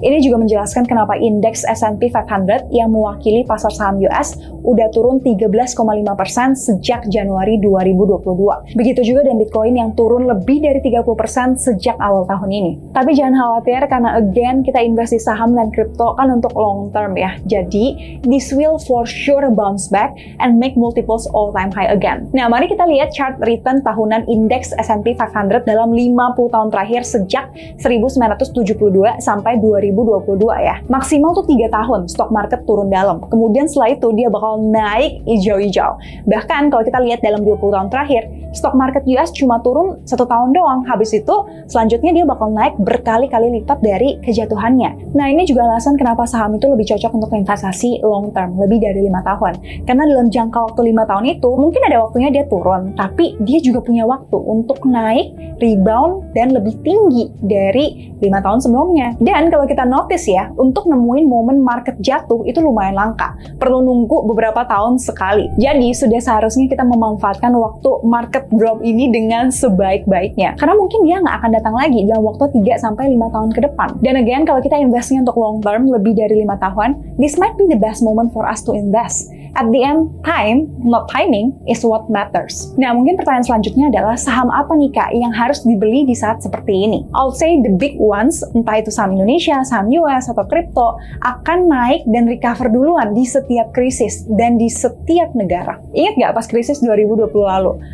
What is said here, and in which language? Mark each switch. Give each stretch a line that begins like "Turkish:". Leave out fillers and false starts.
Indonesian: Ini juga menjelaskan kenapa indeks S&P 500 yang mewakili pasar saham US udah turun 13,5% sejak Januari 2022. Begitu juga dengan Bitcoin yang turun lebih dari 30% sejak awal tahun ini. Tapi jangan khawatir karena again kita invest di saham dan kripto kan untuk long term ya. Jadi
English: this will for sure bounce back and make multiples all time high again.
Indonesian: Nah, mari kita lihat chart return tahunan indeks S&P 500 dalam 50 tahun terakhir sejak 1972 sampai 2022 ya. Maksimal tuh 3 tahun stock market turun dalam. Kemudian setelah itu dia bakal naik hijau-hijau. Bahkan kalau kita lihat dalam 20 tahun terakhir, stock market US cuma turun 1 tahun doang. Habis itu selanjutnya dia bakal naik berkali-kali lipat dari kejatuhannya. Nah, ini juga alasan kenapa saham itu lebih cocok untuk investasi long term, lebih dari 5 tahun. Karena dalam jangka waktu 5 tahun itu, mungkin ada waktunya dia turun, tapi dia juga punya waktu untuk naik, rebound, dan lebih tinggi dari 5 tahun sebelumnya. Dan kalau kita notice ya, untuk nemuin momen market jatuh itu lumayan langka. Perlu nunggu beberapa tahun sekali. Jadi sudah seharusnya kita memanfaatkan waktu market drop ini dengan sebaik-baiknya. Karena mungkin dia nggak akan datang lagi dalam waktu 3-5 tahun ke depan. Dan again, kalau kita investnya untuk long term lebih dari 5 tahun,
English: this might be the best moment for us to invest. At the end, time, not timing, is what matters.
Indonesian: Nah, mungkin pertanyaan selanjutnya adalah saham apa nih Kak yang harus dibeli di saat seperti ini?
English: I'll say the big ones,
Indonesian: entah itu saham Indonesia, saham US, atau kripto, akan naik dan recover duluan di setiap krisis dan di setiap negara. Ingat nggak pas krisis 2020 lalu?